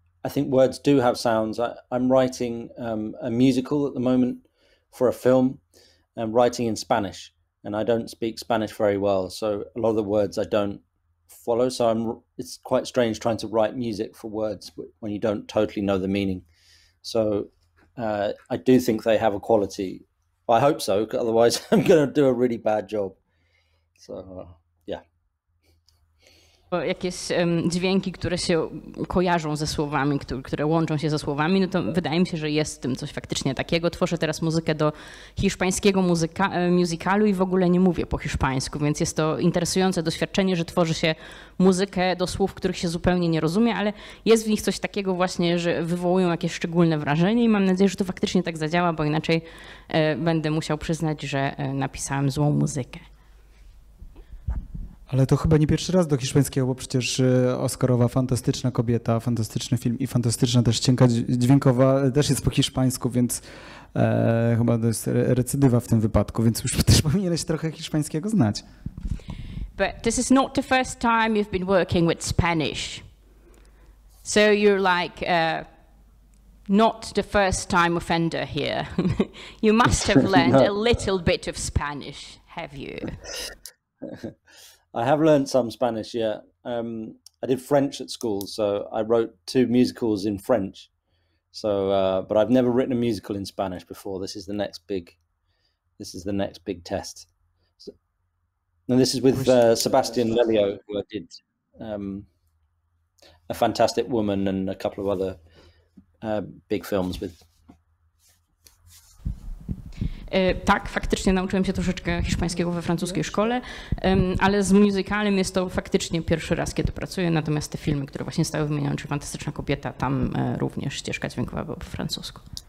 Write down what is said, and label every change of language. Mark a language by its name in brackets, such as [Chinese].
[English] I think words do have sounds. I'm writing a musical at the moment for a film, and writing in Spanish, and I don't speak Spanish very well, so a lot of the words I don't follow. So it's quite strange trying to write music for words when you don't totally know the meaning. So I do think they have a quality. I hope so, otherwise I'm going to do a really bad job. So yeah. [Polish] Jakieś dźwięki, które się kojarzą ze słowami, które łączą się ze słowami, no to wydaje mi się, że jest w tym coś faktycznie takiego. Tworzę teraz muzykę do hiszpańskiego musicalu i w ogóle nie mówię po hiszpańsku, więc jest to interesujące doświadczenie, że tworzy się muzykę do słów, których się zupełnie nie rozumie, ale jest w nich coś takiego właśnie, że wywołują jakieś szczególne wrażenie i mam nadzieję, że to faktycznie tak zadziała, bo inaczej będę musiał przyznać, że napisałem złą muzykę. Ale to chyba nie pierwszy raz do hiszpańskiego, bo przecież Oscarowa Fantastyczna kobieta, fantastyczny film i fantastyczna też ścieżka dźwiękowa też jest po hiszpańsku, więc chyba to jest recydywa w tym wypadku, więc już też powinieneś trochę hiszpańskiego znać. [English] But this is not the first time you've been working with Spanish. So you're like not the first time offender here. You must have learned a little bit of Spanish, have you? I have learned some Spanish, yeah. I did French at school, so I wrote 2 musicals in French. So, but I've never written a musical in Spanish before. This is the next big test. So, and this is with Sebastian Lelio, who I did A Fantastic Woman and a couple of other big films with. [Polish] Tak, faktycznie nauczyłem się troszeczkę hiszpańskiego we francuskiej szkole, ale z musicalem jest to faktycznie pierwszy raz, kiedy pracuję, natomiast te filmy, które właśnie stały wymienione, czy Fantastyczna kobieta, tam również ścieżka dźwiękowa była po francusku.